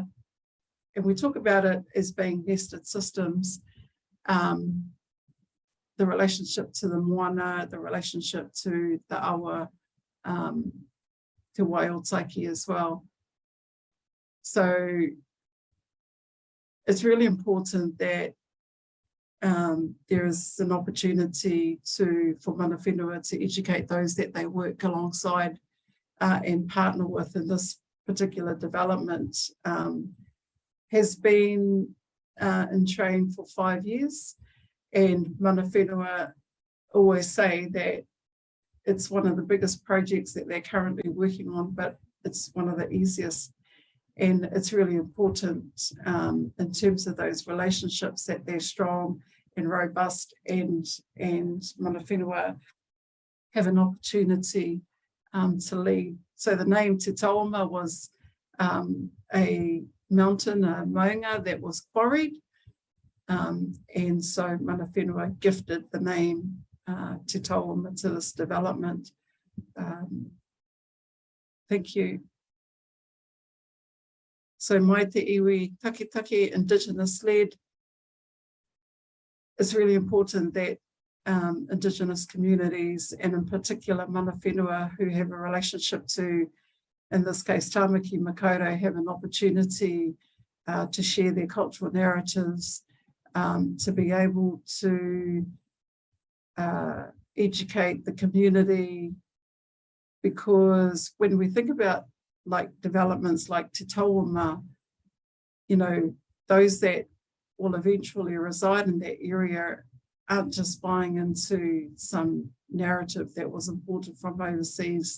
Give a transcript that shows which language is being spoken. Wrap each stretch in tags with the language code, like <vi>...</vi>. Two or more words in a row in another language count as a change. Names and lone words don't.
<en>And we talk about it as being nested systems, the relationship to the moana, the relationship to the awa, to Waiōtaiki as well. So it's really important that there is an opportunity for</en> <mi>mana whenua</mi> <en>to educate those that they work alongside and partner with in this particular development. Has been in train for 5 years, and</en> <mi>mana whenua</mi> <en>always say that it's one of the biggest projects that they're currently working on, but it's one of the easiest. And it's really important in terms of those relationships that they're strong and robust, and</en> <mi>mana whenua</mi> <en>have an opportunity to lead. So the name Te Tauama was a mountain, a maunga that was quarried And so</en> <mi>mana whenua</mi> <en>gifted the name Te Tauama to this development. Thank you. So</en> <mi>mai te iwi takitaki</mi> <en>indigenous led. It's really important that indigenous communities, and in particular</en> <mi>mana whenua</mi> <en>who have a relationship to, in this case, Tāmaki Makaurau, have an opportunity to share their cultural narratives, to be able to educate the community, because when we think about like developments like Te Tauama, you know, those that will eventually reside in that area aren't just buying into some narrative that was imported from overseas.</en>